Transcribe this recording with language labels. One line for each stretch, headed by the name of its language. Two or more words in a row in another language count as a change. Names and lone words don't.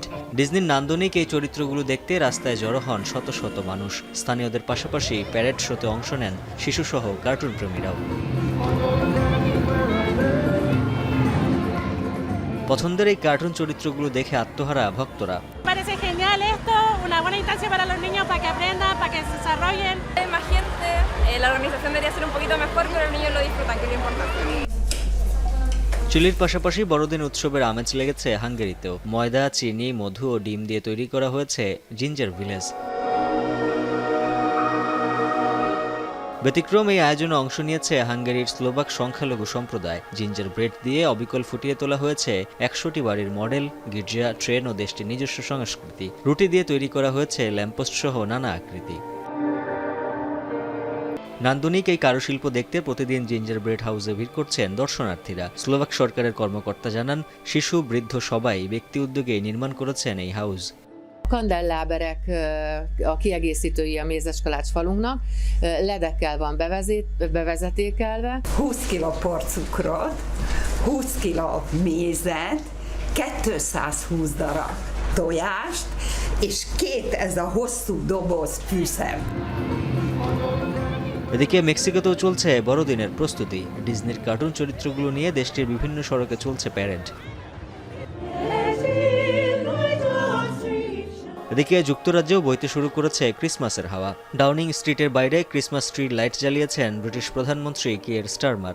Bangla: ডিজনির নান্দনিক এই চরিত্রগুলো দেখতে রাস্তায় জড়ো হন শত শত মানুষ। স্থানীয়দের পাশাপাশি
English: parade show
Bangla: অংশ নেন শিশুসহ কার্টুন প্রেমীরাও। পছন্দের এই কার্টুন চরিত্রগুলো দেখে আত্মহারা ভক্তরা।
Spanish: Parece genial esto, una buena instancia para los niños para que aprendan, para que se desarrollen. Hay más gente, la organización debería ser un poquito mejor, pero los niños lo disfrutan, que es lo importante.
Bangla: চিলির পাশাপাশি বড়দিন উৎসবের আমেজ লেগেছে হাঙ্গেরিতেও। ময়দা, চিনি, মধু ও ডিম দিয়ে তৈরি করা হয়েছে
English: ginger village.
Bangla: ব্যতিক্রম এই আয়োজনে অংশ নিয়েছে হাঙ্গেরির স্লোভাক সংখ্যালঘু সম্প্রদায়।
English: ginger bread
Bangla: দিয়ে অবিকল ফুটিয়ে তোলা হয়েছে 100টি বাড়ির মডেল, গির্জা, ট্রেন ও দেশটির নিজস্ব সংস্কৃতি। রুটি দিয়ে তৈরি করা হয়েছে ল্যাম্পোস্ট সহ নানা আকৃতি। নান্দনিক এই কারুশিল্প দেখতে প্রতিদিন
English: ginger bread house
Bangla: ভিড় করছেন দর্শনার্থীরা। স্লোভাক সরকারের কর্মকর্তা জানান, শিশু, বৃদ্ধ সবাই ব্যক্তি uddöge নির্মাণ করেছেন এই হাউস।
Hungarian: Kandelláberek a kiegészítői a mézeskalács falunknak, ledekkel van bevezetékelve. 20 kg porcukrot, 20 kg mézet, 220 darab tojást, és 2 ez a hosszú doboz fűszem.
Bangla: এদিকে মেক্সিকোতেও চলছে বড়দিনের প্রস্তুতি। ডিজনির কার্টুন চরিত্রগুলো নিয়ে দেশটির বিভিন্ন সড়কে চলছে প্যারেড। এদিকে যুক্তরাজ্যেও বইতে শুরু করেছে ক্রিসমাসের হাওয়া। ডাউনিং স্ট্রিটের বাইরে
English: Christmas tree light
Bangla: জ্বালিয়েছেন ব্রিটিশ প্রধানমন্ত্রী কিয়ের স্টারমার।